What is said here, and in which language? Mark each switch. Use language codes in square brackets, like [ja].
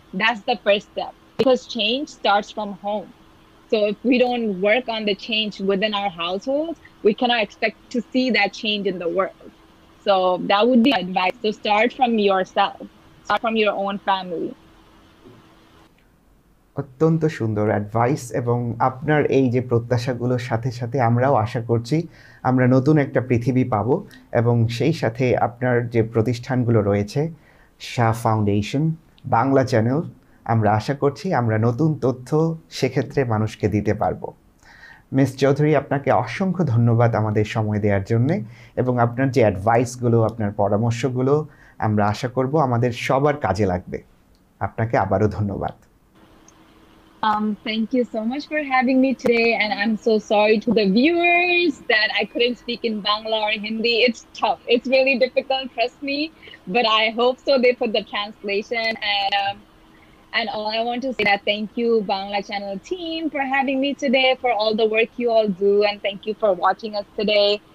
[en] That's the first step because change starts from home. So if we don't work on the change within our households, we cannot expect to see that change in the world. So that would be advice. So start from yourself, start from your own family. [bn] অত্যন্ত সুন্দর advice, এবং আপনার এই যে প্রত্যাশাগুলোর সাথে সাথে আমরাও আশা করছি আমরা নতুন একটা পৃথিবী পাব, এবং সেই সাথে আপনার যে প্রতিষ্ঠানগুলো রয়েছে, শাহ ফাউন্ডেশন, বাংলা চ্যানেল, আমরা আশা করছি আমরা নতুন তথ্য সেক্ষেত্রে মানুষকে দিতে পারবো। মিস চৌধুরী, আপনাকে অসংখ্য ধন্যবাদ আমাদের সময় দেওয়ার জন্যে, এবং আপনার যে অ্যাডভাইসগুলো, আপনার পরামর্শগুলো আমরা আশা করব আমাদের সবার কাজে লাগবে। আপনাকে আবারও ধন্যবাদ। [en] Thank you so much for having me today, and I'm so sorry to the viewers that I couldn't speak in Bangla or Hindi. It's tough. It's really difficult, trust me, but I hope so they put the translation. And all I want to say that thank you Bangla channel team for having me today, for all the work you all do, and thank you for watching us today.